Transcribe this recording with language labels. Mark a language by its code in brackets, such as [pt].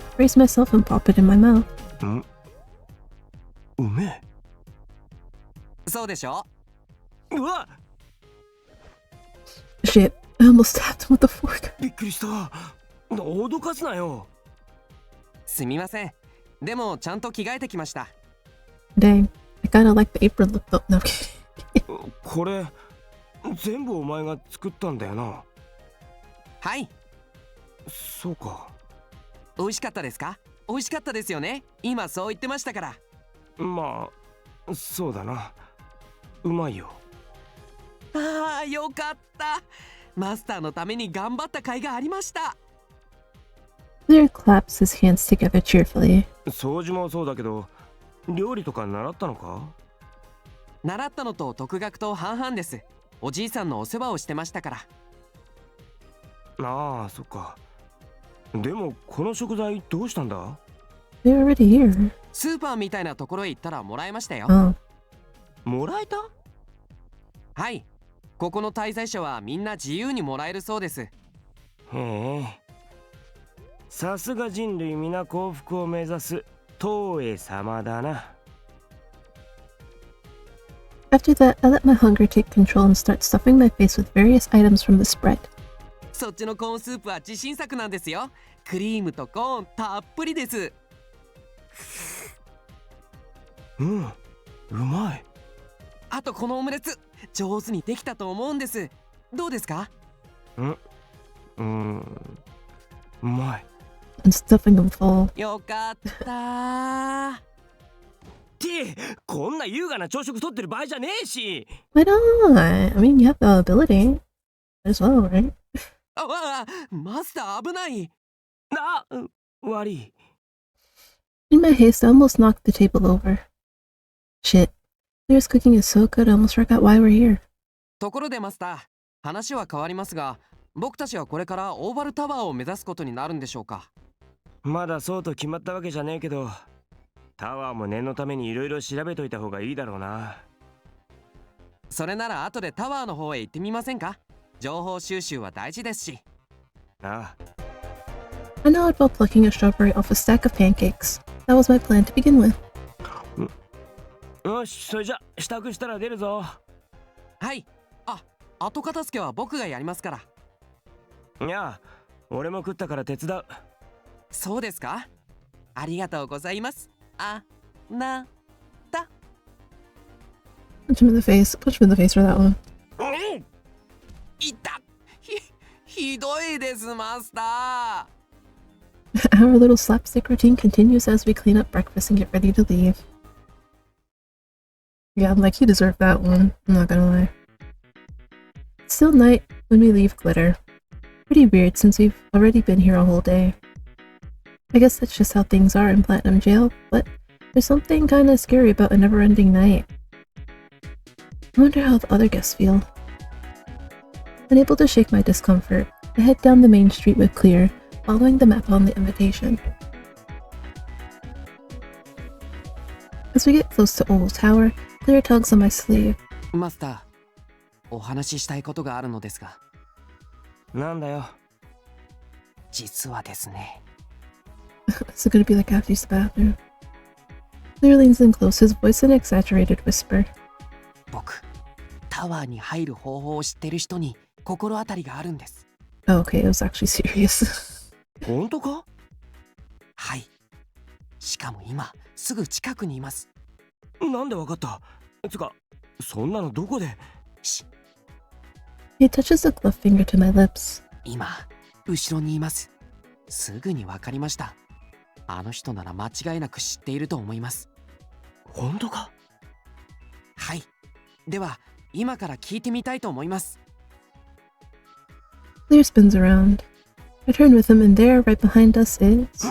[en] brace myself and pop it in my mouth. [ja] うめえ。そうでしょ。うわ [en] Shit, I almost stabbed him with the fork. [ja] びっくりした。脅かすなよ。すみません。でもちゃんと着替えてきました。 [en] Dang, I kinda like the apron look though. No, I'm kidding. [ja] これ全部お前が作ったんだよな。はい。そうか。美味しかったですか？美味しかったですよね。今そう言ってましたから。まあそうだな。うまいよ。ああ、よかった。マスターのために頑張った甲斐がありました。 [en] Clear claps his hands together cheerfully. [ja] 掃除もそうだけど、料理とか習ったのか？習ったのと独学と半々です。おじいさんのお世話をしてましたから。ああ、そっか。でもこの食材どうしたんだ？ [en] They're already here. [ja] スーパーみたいなところへ行ったらもらえましたよ。 Oh. もらえた？はい。ここの滞在者はみんな自由にもらえるそうです。へえ。さすが人類皆幸福を目指す東映様だな。 [en] After that, I let my hunger take control and start stuffing my face with various items from the spread. [ja] そっちのコーンスープは自信作なんですよ。クリームとコーンたっぷりです。うん、うまい。あとこのオムレツ上手にできたと思うんです。どうですか？うまい。 [en] And stuffing them full. [ja] よかったってこんな優雅な朝食取ってる場合じゃねえし。 [en] Why not? I mean, you have the ability as well, right? [ja] マスター危ない。悪い。 [en] In my haste, I almost knocked the table over. Shit. Claire's cooking is so good, I almost forgot why we're here. [ja] ところでマスター、話は変わりますが、僕たちはこれからオーバルタワーを目指すことになるんでしょうか？まだそうと決まったわけじゃねえけど、タワーも念のためにいろいろ調べといた方がいいだろうな。それなら後でタワーの方へ行ってみませんか？情報収集は大事ですし。ああ。 [en] I know about plucking a strawberry off a stack of pancakes. That was my plan to begin with. [ja] よし、それじゃ支度したら出るぞ。はい。後片付けは僕がやりますから。いや、俺も食ったから手伝う。そうですか？ありがとうございます。なた。 [en] Punch him in the face. Punch him in the face for that one. [ja] いた。ひどいです、マスター。 [en] Our little slapstick routine continues as we clean up breakfast and get ready to leave. Yeah, I'm like, you deserve that one. I'm not gonna lie. It's still night when we leave Glitter. Pretty weird since we've already been here a whole day. I guess that's just how things are in Platinum Jail, but there's something kinda scary about a never-ending night. I wonder how the other guests feel. Unable to shake my discomfort, I head down the main street with Clear, following the map on the invitation. As we get close to Owl Tower, Clear tugs on my sleeve. [ja] マスター、お話ししたいことがあるのですが。なんだよ。実はですね。 [en] Is it gonna be like after use the bathroom? Clear leans in close, his voice an exaggerated whisper. [ja] 僕、タワーに入る方法を知ってる人に心当たりがあるんです。 [en] Oh, okay, it was actually serious. [ja] 本当か？はい。しかも今、すぐ近くにいます。なんでわかった？つか、そんなのどこで？ He touches the gloved finger to my lips. 今、後ろにいます。すぐにわかりました。あの人なら間違いなく知っていると思います。本当か？はい。では、今から聞いてみたいと思います。 [en] Clear spins around. I turn with him and there, right behind us, is...